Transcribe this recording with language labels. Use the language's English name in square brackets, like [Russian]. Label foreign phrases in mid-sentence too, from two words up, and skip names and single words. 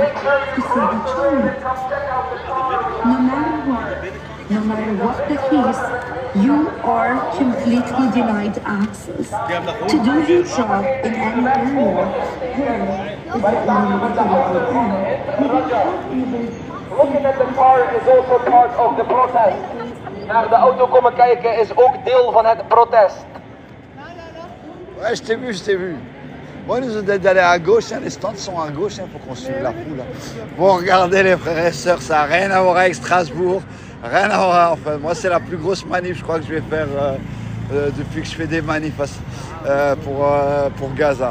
[English] no matter what the case, you are completely denied access to do your job in any area. Looking at the car is also part of the protest. [Dutch] Naar de auto komen kijken is ook deel van het protest. [French] Ouais, je t'ai vu. Bon, ils nous ont dit d'aller à gauche, hein, les stands sont à gauche, il faut qu'on suive la foule. Hein. Bon, regardez les frères et sœurs, ça n'a rien à voir avec Strasbourg, rien à voir. Enfin, moi, c'est la plus grosse manif, je crois, que je vais faire depuis que je fais des manifs pour Gaza.